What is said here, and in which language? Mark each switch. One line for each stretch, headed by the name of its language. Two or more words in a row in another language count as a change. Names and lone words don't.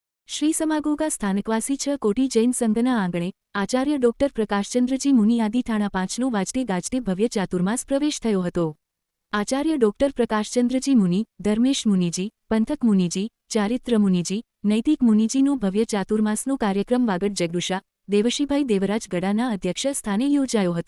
Gujarati: શ્રી સમાગોગા સ્થાનકવાસી 6 કોટી જૈન સંઘના આંગણે આચાર્ય ડોક્ટર પ્રકાશચંદ્રજી મુનિ આદિ થાના 5નો વાજતે ગાજતે ભવ્ય ચાતુર્માસ પ્રવેશ થયો હતો। આચાર્ય ડોક્ટર પ્રકાશચંદ્રજી મુનિ, ધર્મેશ મુનિજી, પંથક મુનિજી, ચારિત્ર મુનિજી, નૈતિક મુનિજીનો ભવ્ય ચાતુર્માસનો કાર્યક્રમ વાગડ જગદુશા દેવશીભાઈ દેવરાજ ગડાના અધ્યક્ષ સ્થાને યોજાયો હતો।